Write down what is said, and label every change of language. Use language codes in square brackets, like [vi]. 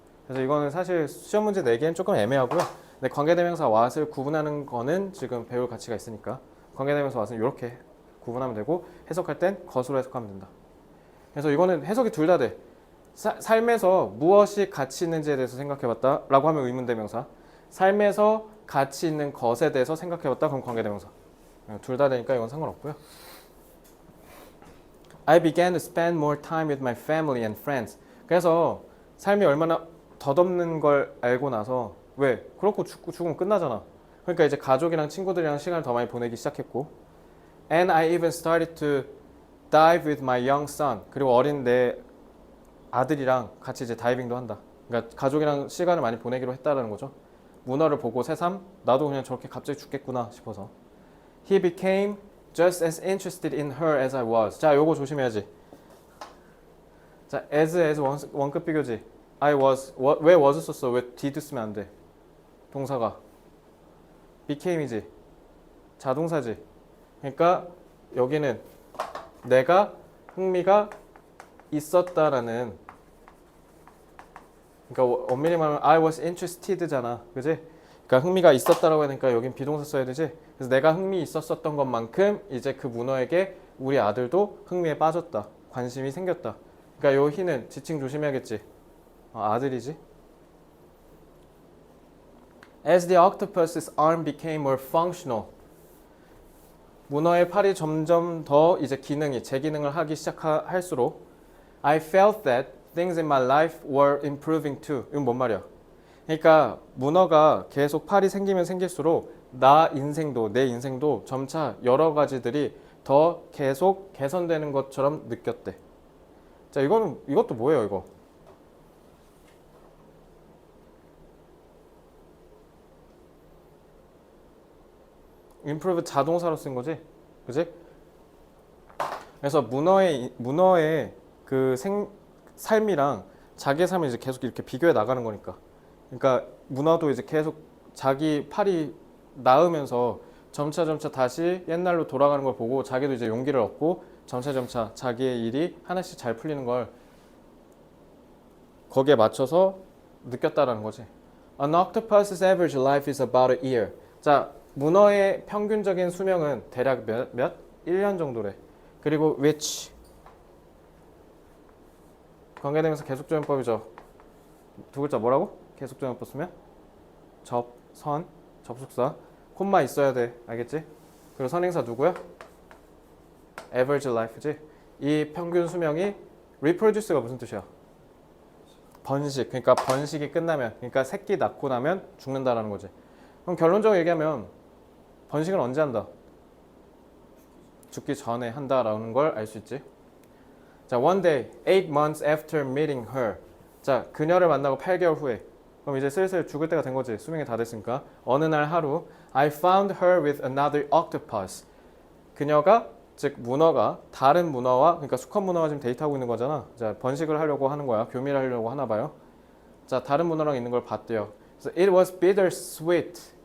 [ko] 그래서 이거는 사실 시험 문제 내기엔 조금 애매하고요. 근데 관계대명사 what을 구분하는 거는 지금 배울 가치가 있으니까 관계대명사 what은 이렇게 구분하면 되고 해석할 땐 것으로 해석하면 된다. 그래서 이거는 해석이 둘 다 돼. 삶에서 무엇이 가치 있는지에 대해서 생각해봤다 라고 하면 의문대명사, 삶에서 가치 있는 것에 대해서 생각해봤다 그럼 관계대명사. 둘 다 되니까 이건 상관없고요. [en] I began to spend more time with my family and friends. [ko] 그래서 삶이 얼마나 덧없는 걸 알고 나서 왜? 그렇고 죽으면 끝나잖아. 그러니까 이제 가족이랑 친구들이랑 시간을 더 많이 보내기 시작했고 [en] And I even started to dive with my young son. [ko] 그리고 어린 내 아들이랑 같이 이제 다이빙도 한다. 그러니까 가족이랑 시간을 많이 보내기로 했다라는 거죠. 문어를 보고 새삼 나도 그냥 저렇게 갑자기 죽겠구나 싶어서 [en] He became just as interested in her as I was. [ko] 자, 요거 조심해야지. 자, as 원급 비교지. [en] I was, [ko] 왜 was 썼어? 왜 did 쓰면 안 돼? 동사가 became이지. 자동사지. 그러니까 여기는 내가 흥미가 있었다라는, 그러니까 엄밀히 말하면 [en] I was interested [ko] 잖아. 그지? 그러니까 흥미가 있었다라고 하니까 여긴 비동사 써야 되지. 그래서 내가 흥미 있었던 것만큼 이제 그 문어에게 우리 아들도 흥미에 빠졌다. 관심이 생겼다. 그러니까 요 희는 지칭 조심해야겠지. 아들이지. [en] As the octopus's arm became more functional. [ko] 문어의 팔이 점점 더 이제 제 기능을 하기 시작할수록 [en] I felt that things in my life were improving too. [ko] 이건 뭔 말이야? 그러니까 문어가 계속 팔이 생기면 생길수록 내 인생도 점차 여러 가지들이 더 계속 개선되는 것처럼 느꼈대. 자, 이것도 뭐예요, 이거? improve 자동사로 쓴 거지, 그지? 그래서 문어의 그 삶이랑 자기의 삶을 이제 계속 이렇게 비교해 나가는 거니까. 그러니까 문어도 이제 계속 자기 팔이 나으면서 점차 다시 옛날로 돌아가는 걸 보고 자기도 이제 용기를 얻고 점차 자기의 일이 하나씩 잘 풀리는 걸 거기에 맞춰서 느꼈다라는 거지. [en] An octopus's average life is about a year. [ko] 자, 문어의 평균적인 수명은 대략 몇? 1년 정도래. 그리고 which 관계대명사 계속조연법이죠. 두 글자 뭐라고? 계속조연법 쓰면 접속사 콤마 있어야 돼. 알겠지? 그리고 선행사 누구야? average life지. 이 평균 수명이 reproduce가 무슨 뜻이야? 번식. 그러니까 번식이 끝나면, 그러니까 새끼 낳고 나면 죽는다라는 거지. 그럼 결론적으로 얘기하면 번식은 언제 한다? 죽기 전에 한다라는 걸 알 수 있지. [en] 자, one day, 8 months after meeting her. [ko] 자, 그녀를 만나고 8개월 후에. 그럼 이제 슬슬 죽을 때가 된 거지. 수명이 다 됐으니까. 어느 날 하루, [en] I found her with another octopus. [ko] 그녀가, 즉 문어가 다른 문어와, 그러니까 수컷 문어가 지금 데이트하고 있는 거잖아. 자, 번식을 하려고 하는 거야. 교미를 하려고 하나 봐요. 자, 다른 문어랑 있는 걸 봤대요. 그래서 [en] it was bittersweet.